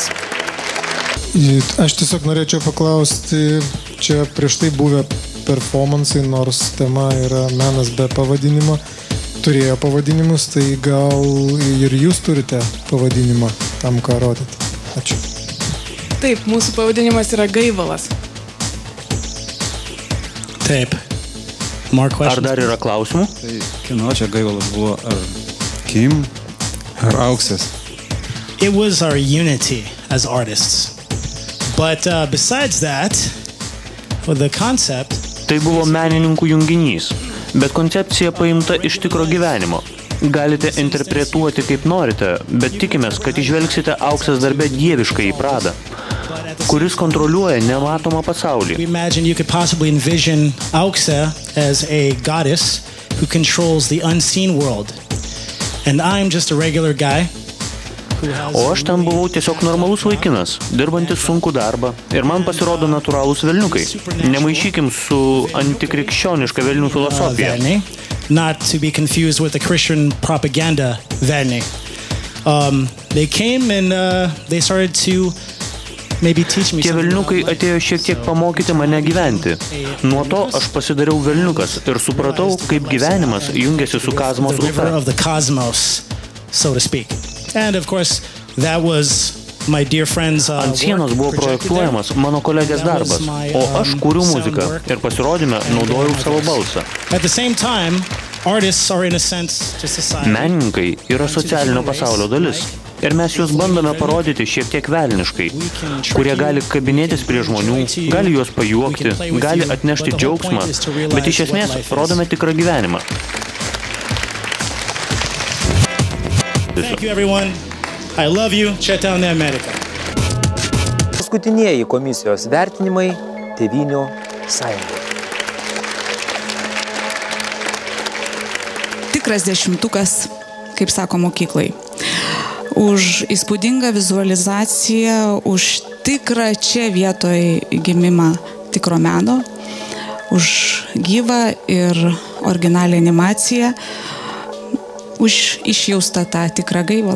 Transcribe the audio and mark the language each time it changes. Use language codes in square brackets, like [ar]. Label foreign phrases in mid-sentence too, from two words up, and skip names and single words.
[lt] Aš tiesiog norėčiau paklausti, čia prieš tai buvę performansai, nors tema yra menas be pavadinimo, turėjo pavadinimus, tai gal ir jūs turite pavadinimą tam, ką rodėte. Ačiū. Taip, mūsų pavadinimas yra Gaivalas. Taip. Ar dar yra klausimų? Tai kieno čia Gaivalas buvo, ar Kim, ar Auksės? [en] It was our unity as artists. But besides that, the concept... [lt] Tai buvo menininkų junginys, bet koncepcija paimta iš tikro gyvenimo. Galite interpretuoti kaip norite, bet tikimės, kad įžvelgsite Auksės darbe dieviškąjį pradą, kuris kontroliuoja nematomą pasaulį. [en] We imagine you could possibly envision Auksė as a goddess who controls the unseen world. And I'm just a regular guy. [lt] O aš ten buvau tiesiog normalus vaikinas, dirbantis sunkų darbą, ir man pasirodo natūralūs velniukai. Nemaišykim su antikrikščioniška velnių filosofija. [en] Not to be confused with the Christian propaganda velniai. They came and they started to maybe teach me. [lt] Tie velniukai atėjo šiek tiek pamokyti mane gyventi. Nuo to aš pasidariau velniukas ir supratau, kaip gyvenimas jungiasi su kosmos upe. [en] And of course, that was my dear friend's [lt] Ant sienos buvo projektuojamas mano kolegės darbas, o aš kūriau muziką ir pasirodyme naudojau savo balsą. [en] At the same time, artists are in a sense to society. [lt] Menininkai yra socialinio pasaulio dalis. Ir mes juos bandome parodyti šiek tiek velniškai, kurie gali kabinėtis prie žmonių, gali juos pajuokti, gali atnešti džiaugsmą, bet iš esmės rodome tikrą gyvenimą. [en] Thank you everyone. I love you. Četavne Amerika. [lt] Paskutinieji komisijos vertinimai Tėvynių sąjungoje. Tikras dešimtukas, kaip sako mokyklai. Už įspūdingą vizualizaciją, už tikrą čia vietoj gimimą tikro meno, už gyvą ir originalią animaciją, už išjaustą tą tikrą gaivalą.